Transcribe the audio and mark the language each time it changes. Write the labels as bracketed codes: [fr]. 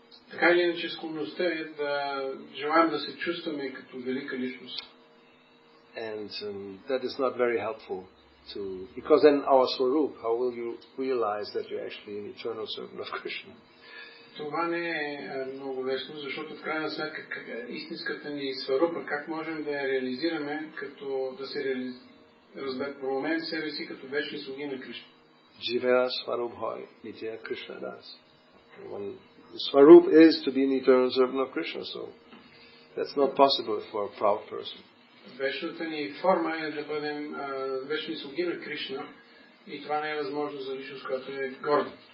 [bg] Така или иначе склонността е да желаем да се чувстваме като велика личност. [en] And that is not very helpful because then our swarup, how will you realize that you're actually an eternal servant of Krishna? [bg] Това не е много лесно, защото в крайна сметка истинската ни сварупа, как можем да я реализираме, като да се променим себе си като вечни слуги на Кришна. [sa] Jiva swarubhai nitya Krishna das. [en] Swarup is to be an eternal servant of Krishna, so that's not possible for a proud person. [bg] Вечната ни форма е да бъдем вечни слуги на Кришна и това не е възможно за личност, която е горда.